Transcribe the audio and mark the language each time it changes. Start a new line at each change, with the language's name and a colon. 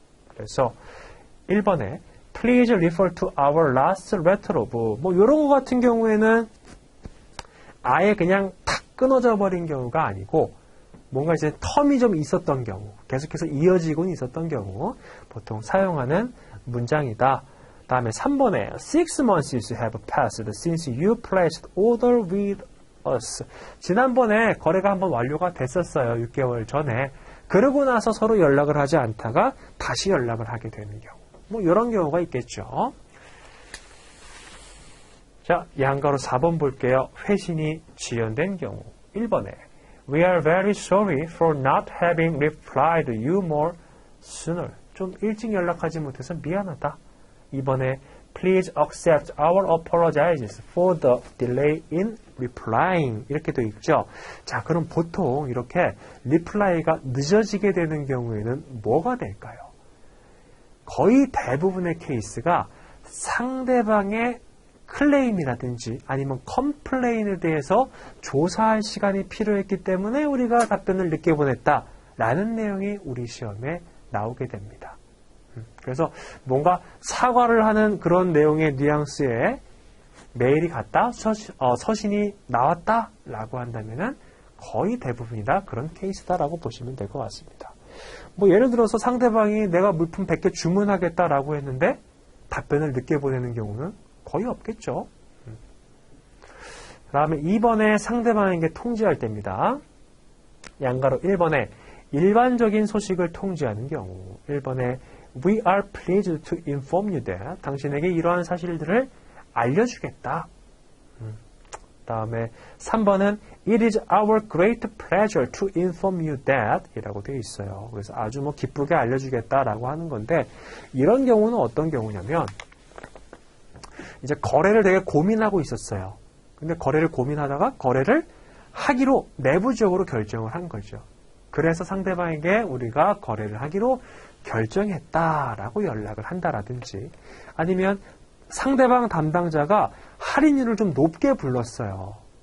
Korean: 그래서 1번에
English: Please refer to our last letter of
Korean: 뭐 이런 거 같은 경우에는 아예 그냥 탁 끊어져 버린 경우가 아니고 뭔가 이제 텀이 좀 있었던 경우 계속해서 이어지곤 있었던 경우 보통 사용하는 문장이다. 다음에 3번에
English: 6 months have passed since you placed order with us.
Korean: 지난번에 거래가 한번 완료가 됐었어요. 6개월 전에. 그러고 나서 서로 연락을 하지 않다가 다시 연락을 하게 되는 경우. 뭐 이런 경우가 있겠죠. 자, 양가로 4번 볼게요. 회신이 지연된 경우. 1번에
English: We are very sorry for not having replied you more sooner.
Korean: 좀 일찍 연락하지 못해서 미안하다. 2번에
English: Please accept our apologies for the delay in replying.
Korean: 이렇게 되어 있죠. 자, 그럼 보통 이렇게 reply가 늦어지게 되는 경우에는 뭐가 될까요? 거의 대부분의 케이스가 상대방의 클레임이라든지 아니면 컴플레인에 대해서 조사할 시간이 필요했기 때문에 우리가 답변을 늦게 보냈다라는 내용이 우리 시험에 나오게 됩니다. 그래서 뭔가 사과를 하는 그런 내용의 뉘앙스에 메일이 갔다, 서신이 나왔다라고 한다면은 거의 대부분이다 그런 케이스다라고 보시면 될 것 같습니다. 뭐 예를 들어서 상대방이 내가 물품 100개 주문하겠다라고 했는데 답변을 늦게 보내는 경우는 거의 없겠죠. 그 다음에 2번에 상대방에게 통지할 때입니다. 양가로 1번에 일반적인 소식을 통지하는 경우 1번에
English: We are pleased to inform you that
Korean: 당신에게 이러한 사실들을 알려주겠다. 다음에 3번은
English: It is our great pleasure to inform you that
Korean: 이라고 되어 있어요. 그래서 아주 뭐 기쁘게 알려주겠다라고 하는 건데 이런 경우는 어떤 경우냐면 이제 거래를 되게 고민하고 있었어요. 근데 거래를 고민하다가 거래를 하기로 내부적으로 결정을 한 거죠. 그래서 상대방에게 우리가 거래를 하기로 결정했다라고 연락을 한다라든지 아니면 상대방 담당자가 할인율을 좀 높게 불렀어요.